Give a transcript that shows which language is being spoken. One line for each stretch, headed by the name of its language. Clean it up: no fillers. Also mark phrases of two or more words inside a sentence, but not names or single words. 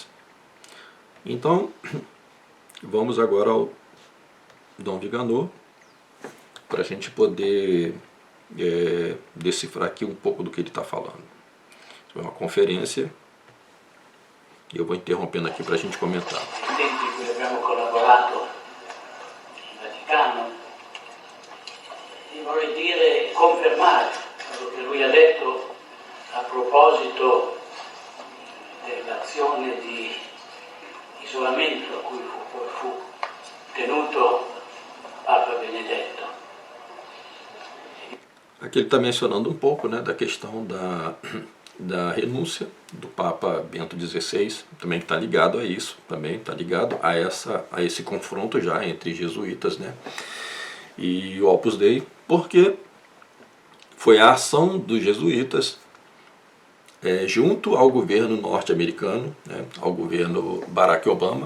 Portuguese: Então, vamos agora ao Dom Vigano, para a gente poder decifrar aqui um pouco do que ele está falando. É uma conferência e eu vou interrompendo aqui para a gente comentar.
Italian: Vorrei dire, confermare quello che lui ha detto a proposito dell'azione di isolamento a cui fu tenuto Papa Benedetto.
Portuguese: Aqui ele está mencionando um pouco, né, da questão da renúncia do Papa Bento XVI, também está ligado a isso, também está ligado a esse confronto já entre jesuítas, né, e o Opus Dei, porque foi a ação dos jesuítas junto ao governo norte-americano, né, ao governo Barack Obama.